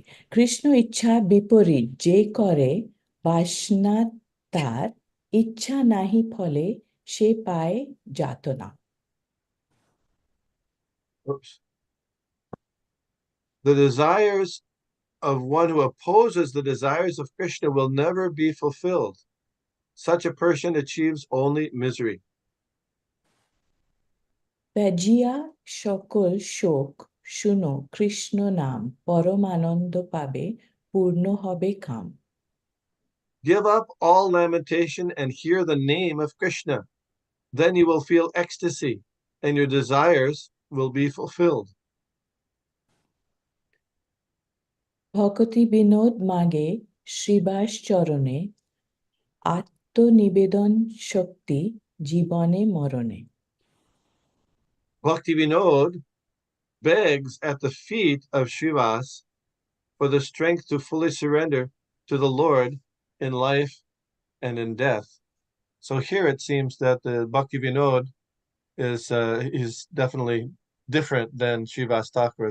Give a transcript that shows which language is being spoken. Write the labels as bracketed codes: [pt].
[bn] কৃষ্ণ ইচ্ছা বিপরীত যে করে বাসনা তার ইচ্ছা নাহি ফলে সে পায় যাতনা [en] Oops. The desires of one who opposes the desires of Krishna will never be fulfilled. Such a person achieves only misery. [bn] ত্যাজিয়া সকল শোক শুনো কৃষ্ণ নাম পরমানন্দ পাবে পূর্ণ হবে কাম [en] Give up all lamentation and hear the name of Krishna. Then you will feel ecstasy and your desires will be fulfilled. [bn] ভকতি বিনোদ মাগে শ্রীবাস চরণে আত্মনিবেদন শক্তি জীবনে মরণে [en] Bhakti Vinod begs at the feet of Srivas for the strength to fully surrender to the Lord in life and in death. So here it seems that the Bhakti Vinod is definitely different than Srivas Thakur.